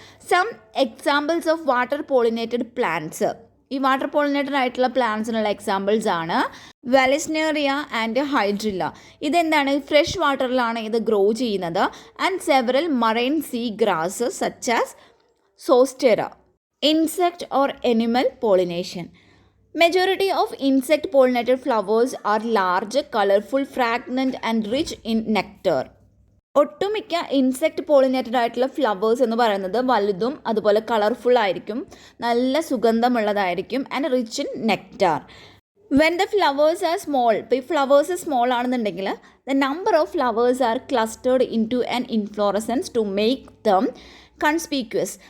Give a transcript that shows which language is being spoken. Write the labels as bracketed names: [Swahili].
[English] Some examples of water pollinated plants. [Malayalam] ഈ water pollinated ആയിട്ടുള്ള പ്ലാന്റ്സിനുള്ള examples ആണ് വെലസ്നേറിയ ആൻഡ് ഹൈഡ്രില്ല. ഇതെന്താണ്? ഫ്രഷ് വാട്ടറിലാണ് ഇത് ഗ്രോ ചെയ്യുന്നത്. [English] And several marine sea grass such as Zostera. Insect or animal pollination. Majority of insect pollinated flowers are large, colorful, fragrant and rich in nectar. [Malayalam] ഒട്ടുമിക്ക insect pollinated ആയിട്ടുള്ള flowers എന്ന് പറയുന്നത് വലുതും അതുപോലെ colourful ആയിരിക്കും, നല്ല സുഗന്ധമുള്ളതായിരിക്കും [English] And rich in nectar. When the flowers are small, [Malayalam] ഇപ്പോൾ ഈ ഫ്ലവേഴ്സ് സ്മോൾ ആണെന്നുണ്ടെങ്കിൽ [English] The number of flowers are clustered into an inflorescence to make them conspicuous.